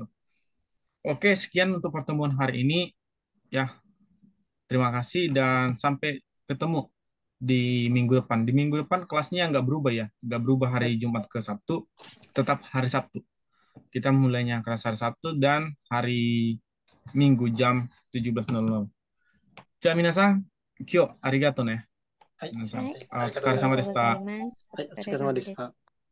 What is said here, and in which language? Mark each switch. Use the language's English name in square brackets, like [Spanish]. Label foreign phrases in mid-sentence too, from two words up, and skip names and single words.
[Indonesian] Oke, sekian untuk pertemuan hari ini. Ya, terima kasih dan sampai ketemu di minggu depan. Di minggu depan kelasnya nggak berubah ya. Nggak berubah hari Jumat ke Sabtu. Tetap hari Sabtu. Kita mulainya kelas hari Sabtu dan hari Minggu jam 17.00. [Japanese] じゃあ皆さん、今日ありがとうね。皆さん、お疲れ様でした。お疲れ様でした。